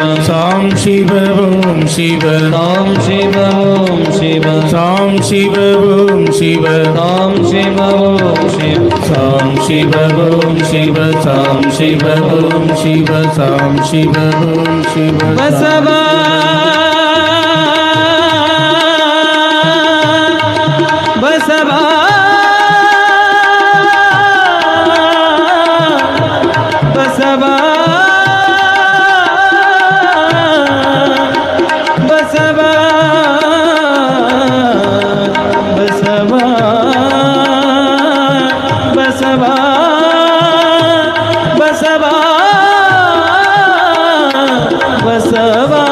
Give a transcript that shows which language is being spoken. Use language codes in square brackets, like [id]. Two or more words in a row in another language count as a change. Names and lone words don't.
[sa] ಸಾಂ ಶಿವ ಓಂ ಶಿವ ಸಾಂ ಶಿವ ಓಂ ಶಿವ ಸಾಂ ಶಿವ ಓಂ ಶಿವ ಸಾಂ ಶಿವ ಓಂ ಶಿವ ಸಾಂ ಶಿವ ಓಂ ಶಿವ ಸಾಂ ಶಿವ ಓಂ ಶಿವ ಸಾಂ ಶಿವ ಓಂ ಶಿವ ಬಸವ ಬಸವ ಬಸವ ಬಸವ ಬಸವ ಬಸವ ಬಸವ ಬಸವ